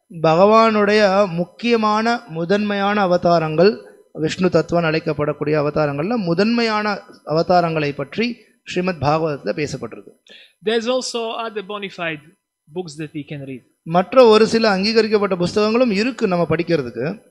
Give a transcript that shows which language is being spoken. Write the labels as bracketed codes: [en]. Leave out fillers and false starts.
[ta] பகவானுடைய முக்கியமான முதன்மையான அவதாரங்கள் விஷ்ணு தத்துவம் அழைக்கப்படக்கூடிய அவதாரங்கள்ல முதன்மையான அவதாரங்களை பற்றி ஸ்ரீமத் பாகவதத்தில் பேசப்பட்டிருக்கு. [en] There's also other bona fide books that we can read. [ta] மற்ற ஒரு சில அங்கீகரிக்கப்பட்ட புத்தகங்களும் இருக்கு நம்ம படிக்கிறதுக்கு.